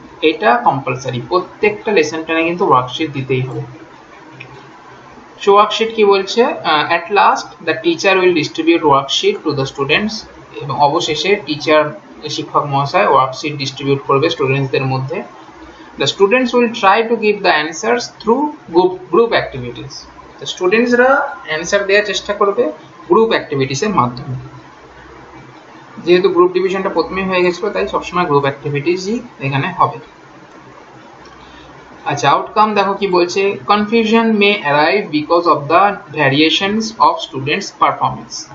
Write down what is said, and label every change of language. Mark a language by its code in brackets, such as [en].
[bn] এটা কম্পালসারি, প্রত্যেকটা লেসন প্ল্যানে কিন্তু ওয়ার্কশিট দিতেই হবে। সো ওয়ার্কশিট কি বলছে, [en] at last the teacher will distribute worksheet to the students, [bn] এবং অবশেষে টিচার শিক্ষক মহাশয় ওয়ার্কশিট ডিস্ট্রিবিউট করবে স্টুডেন্টসদের মধ্যে। [en] The students will try to give the answers through group activities. [bn] The স্টুডেন্টসরা answer দেওয়ার চেষ্টা করবে গ্রুপ অ্যাক্টিভিটিসের মাধ্যমে। যেহেতু গ্রুপ ডিভিশনটা প্রথমেই হয়ে গেছিল, তাই সবসময় গ্রুপ অ্যাক্টিভিটিসই এখানে হবে। আচ্ছা, আউটকাম দেখো কি বলছে, [en] Confusion may arrive because of the variations of students performance.